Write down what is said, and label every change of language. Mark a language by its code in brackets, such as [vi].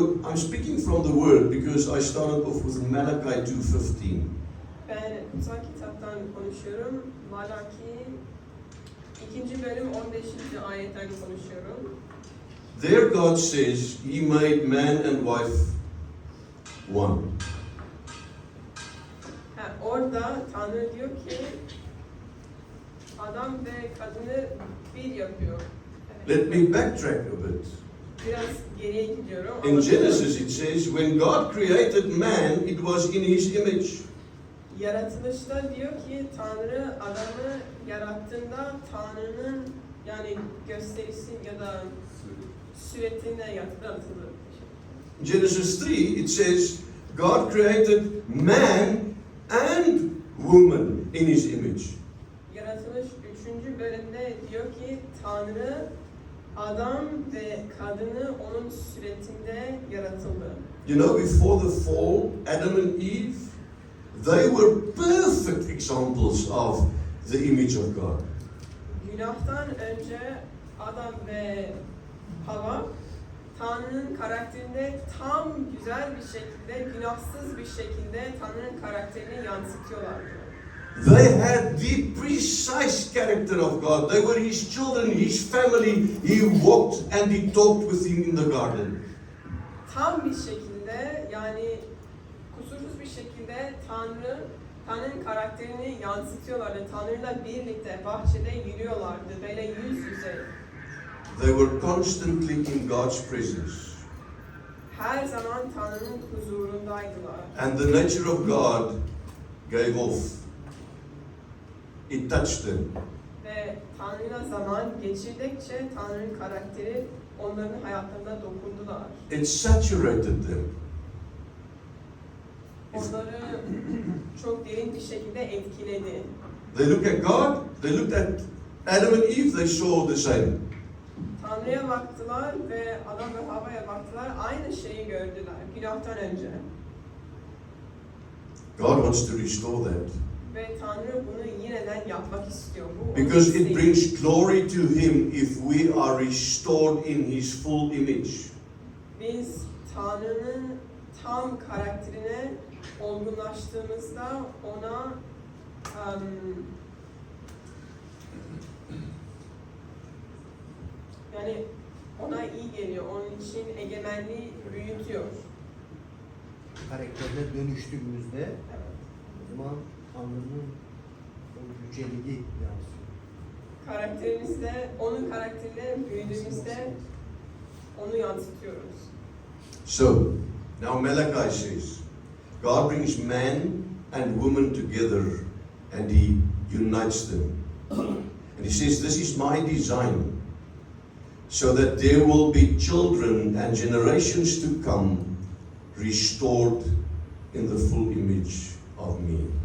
[en] I'm speaking from the Word because I started off with Malachi 2:15. [tr] Ben kutsal kitaptan konuşuyorum. Malaki 2. bölüm 15. ayetten konuşuyorum. [en] There God says He made man and wife one. [tr] Orada Tanrı diyor ki adam ve kadını bir yapıyor. [en] Let me backtrack a bit. [tr] Biraz geriye gidiyorum. [en] In Genesis it says, when God created man, it was in His image. [tr] Yaratılışta diyor ki Tanrı adamı yarattığında Tanrı'nın yani gösterisi ya da suretine yaratıldı. [en] Genesis 3 it says, God created man and woman in His image. [tr] Yaratılış 3. bölümde diyor ki Tanrı Adam ve kadını onun suretinde yaratıldı. [en] You know, before the fall, Adam and Eve, they were perfect examples of the image of God. [tr] Günahtan önce Adam ve Hava Tanrı'nın karakterinde tam güzel bir şekilde, günahsız bir şekilde Tanrı'nın karakterini yansıtıyorlardı. [en] They had the precise character of God. They were His children, His family. He walked and He talked with Him in the garden. [tr] Tam bir şekilde, yani kusursuz bir şekilde Tanrı'nın karakterini yansıtıyorlardı. Tanrı'yla birlikte bahçede yürüyorlardı, böyle yüz yüze. [en] They were constantly in God's presence. [tr] Her zaman Tanrı'nın huzurundaydılar. [en] And the nature of God gave off. It touched them. [tr] Ve Tanrı'yla zaman geçirdikçe Tanrı'nın karakteri onların hayatlarına dokundular. [en] It saturated them. [tr] Onları çok derin bir şekilde etkiledi. [en] They looked at God, they looked at Adam and Eve, they saw the same. [tr] Tanrı'ya baktılar ve Adam ve Havva'ya baktılar, aynı şeyi gördüler günahtan önce. [en] God wants to restore that. [tr] Ve Tanrı bunu yeniden yapmak istiyor. Bu onun [en] Because it [tr] isteği. [en] brings glory to Him if we are restored in His full image. [tr] Biz Tanrı'nın tam karakterine olgunlaştığımızda ona yani ona iyi geliyor. Onun için egemenliği büyütüyor. Karakterine dönüştüğümüzde Evet. o zaman Tanrı'nın o yüceliği yansıyor. Karakterimizde, onun karakteriyle büyüdüğümüzde onu yansıtıyoruz. [en] So, now Malachi says, God brings man and woman together and He unites them. And He says, this is my design, so that there will be children and generations to come restored in the full image of me.